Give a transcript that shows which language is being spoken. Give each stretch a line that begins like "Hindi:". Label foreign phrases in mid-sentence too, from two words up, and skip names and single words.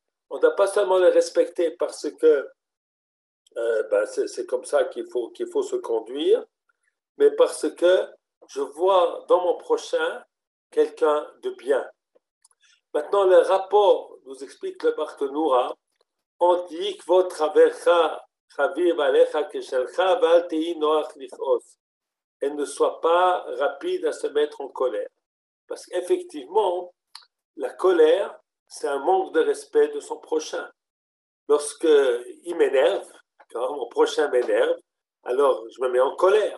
French: On ne doit pas seulement le respecter parce que c'est comme ça qu'il faut se conduire, mais parce que je vois dans mon prochain quelqu'un de bien. Maintenant, le rapport nous explique le Barthénoura. On dit que votre
Hebrew: חברך חביב עליך כשלך ואל תהי נוח לכעוס.
French: Et ne soit pas rapide à se mettre en colère. Parce qu'effectivement, la colère, c'est un manque de respect de son prochain. Lorsqu'il m'énerve, quand mon prochain m'énerve, alors je me mets en colère.